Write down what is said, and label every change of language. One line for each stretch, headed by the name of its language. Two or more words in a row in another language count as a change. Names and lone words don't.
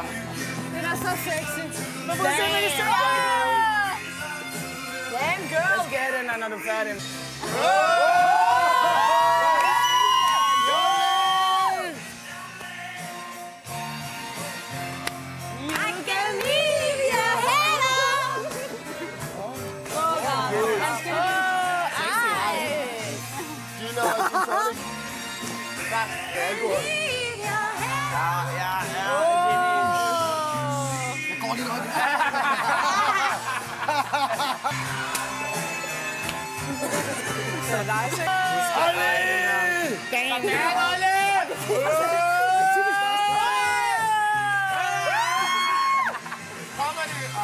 Danish: Den er så sexy. Men prøv at se, hvad de ser.
English: Damn, girl.
Danish: Hvad skal den, når du er færdig?
English: I can leave your head on.
Danish: Gina og Titanic. Det er godt. Ja. Jeg går lige nok. Så nice. Olle! Olle! Kommer de?